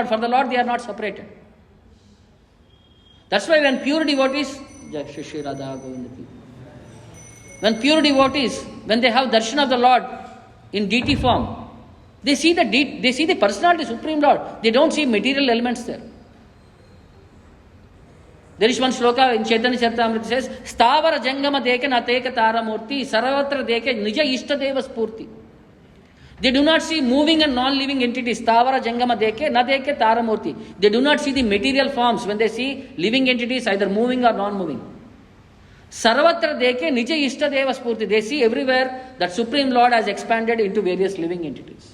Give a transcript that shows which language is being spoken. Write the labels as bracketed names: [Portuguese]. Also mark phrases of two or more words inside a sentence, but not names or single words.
[English] For the Lord they are not separated. That's why when pure devotees, when they have darshan of the Lord in deity form, they see the personality, Supreme Lord. They don't see material elements there. There is one shloka in Chaitanya Charitamrita says, [Bangla] স্থাবর জঙ্গম দেখে না দেখে তার মূর্তি, সর্বত্র দেখে নিজ ইষ্টদেব স্ফূর্তি. [English] They do not see moving and non-living entities. [Bangla] স্থাবর জঙ্গম দেখে না দেখে তার মূর্তি. [English] They do not see the material forms when they see living entities either moving or non-moving. [Bangla] সর্বত্র দেখে নিজ ইষ্টদেব স্ফূর্তি. [English] They see everywhere that Supreme Lord has expanded into various living entities.